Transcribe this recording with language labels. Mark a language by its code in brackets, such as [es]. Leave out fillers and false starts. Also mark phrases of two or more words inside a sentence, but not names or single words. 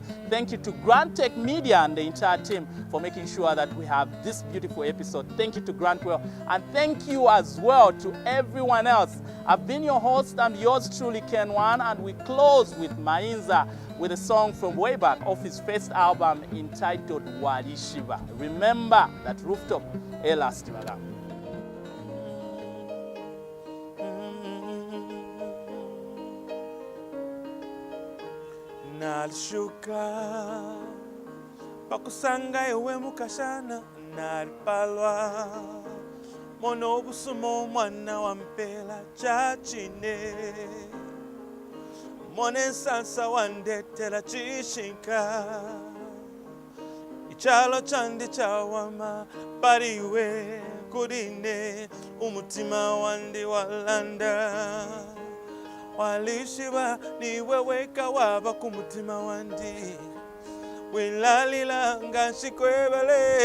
[en] Thank you to Grand Tech Media and the entire team for making sure that we have this beautiful episode. Thank you to Grantwell, and thank you as well to everyone else. I've been your host and yours truly, Ken One, and we close with Mainza with a song from way back off his first album entitled Wali Shiva. Remember that Rooftop elastivaga. [bem] Nalishuka pakusanga ewe mukashana nalipalwa mono obusumo mwana wa mpela chachine mone sansa wandetela chishinka ichalo chandi chawama pariwe kudine umutima wandi walanda walishiba niwe weka waba kumutima wandi wilalila ngashikwebale